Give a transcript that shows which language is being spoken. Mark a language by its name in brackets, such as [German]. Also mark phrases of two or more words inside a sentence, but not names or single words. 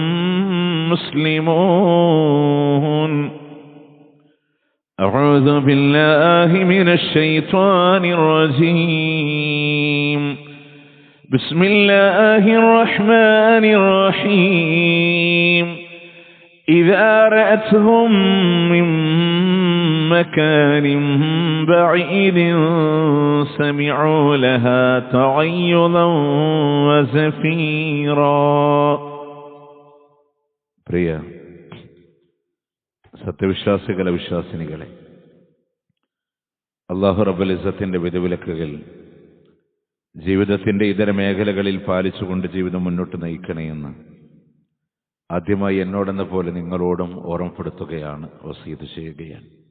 [Arabic] مسلمون أعوذ بالله من الشيطان الرجيم بسم الله الرحمن الرحيم إذا رأتهم من مكان بعيد سمعوا لها تغيظا [Malayalam] وزفيرا പ്രിയ സത്യവിശ്വാസികളെ വിശ്വാസിനികളെ, അല്ലാഹു [Arabic] رب العزة [Malayalam] വിധിവിലക്കുകൾ ജീവിതത്തിന്റെ ഇതര മേഖലകളിൽ പാലിച്ചുകൊണ്ട് ജീവിതം മുന്നോട്ട് നയിക്കണമെന്ന് ആദ്യമായി എന്നോടെന്ന പോലെ നിങ്ങളോടും ഓർമ്മപ്പെടുത്തുകയാണ്, വസീയത്ത് ചെയ്യുകയാണ്.